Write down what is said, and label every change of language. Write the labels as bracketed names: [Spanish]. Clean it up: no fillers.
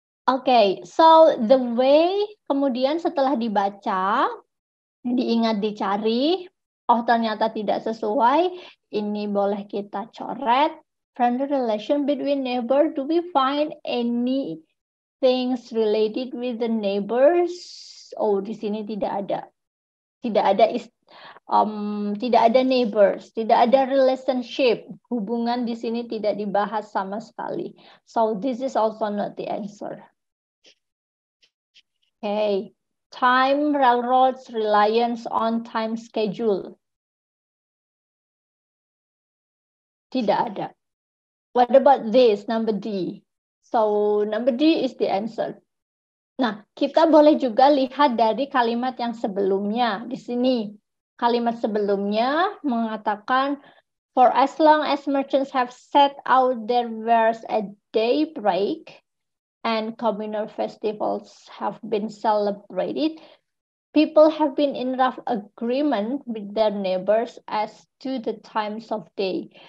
[Indonesian] Okay, so the way kemudian setelah dibaca, diingat, dicari, oh ternyata tidak sesuai, ini boleh kita coret. [English] Friendly relation between neighbor, do we find any things related with the neighbors? [Indonesian] Oh, di sini tidak ada. Tidak ada neighbors, tidak ada relationship. Hubungan di sini tidak dibahas sama sekali. [English] So this is also not the answer. Okay. Time railroads reliance on time schedule. Tidak ada. What about this, number D? So number D is the answer. [Indonesian] Nah, kita boleh juga lihat dari kalimat yang sebelumnya. [English] Di sini, kalimat sebelumnya mengatakan, for as long as merchants have set out their wares at daybreak and communal festivals have been celebrated, people have been in rough agreement with their neighbors as to the times of day.